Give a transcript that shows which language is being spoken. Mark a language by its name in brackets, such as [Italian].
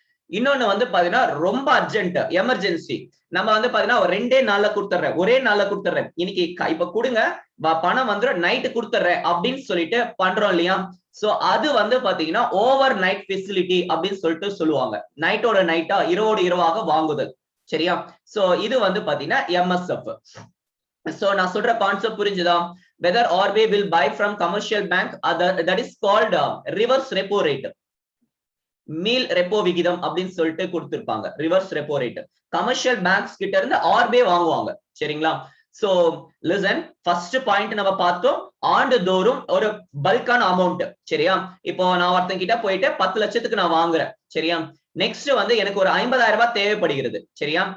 [Tamil] இன்னொன்னு வந்து பாத்தீங்கன்னா ரொம்ப அர்ஜென்ட், எமர்ஜென்சி. நம்ம வந்து பாத்தீங்கன்னா ரெண்டே நாள்ல கொடுத்துறேன், ஒரே நாள்ல கொடுத்துறேன், இன்னைக்கு இப்ப கொடுங்க பணம் வந்து நைட்டு கொடுத்துறேன் அப்படின்னு சொல்லிட்டு பண்றோம் இல்லையா? சோ அது வந்து பாத்தீங்கன்னா ஓவர் நைட் ஃபெசிலிட்டி அப்படின்னு சொல்லிட்டு சொல்லுவாங்க. நைட்டோட நைட்டா இரவோடு இரவாக வாங்குதல், சரியா? சோ இது வந்து பாத்தீங்கன்னா எம்எஸ்எஃப். சோ நான் சொல்ற கான்செப்ட் புரிஞ்சுதா? [English] whether RBI will buy from commercial bank, that is called reverse repo rate. [Tamil] Meal repo விகிதம் அப்படின்னு சொல்லிட்டு கொடுத்திருப்பாங்க, reverse repo rate. Commercial banks கிட்ட இருந்து ஆர்பிஐ வாங்குவாங்க, சரிங்களா? சோ லிசன், ஃபர்ஸ்ட் பாயிண்ட் நம்ம பார்த்தோம், ஆண்டுதோறும் ஒரு பல்கான அமௌண்ட், சரியா? இப்போ நான் ஒருத்தன் கிட்ட போயிட்டு 10 லட்சத்துக்கு நான் வாங்குறேன், சரியா? நெக்ஸ்ட் வந்து எனக்கு ஒரு 50,000 ரூபாய் தேவைப்படுகிறது, சரியா?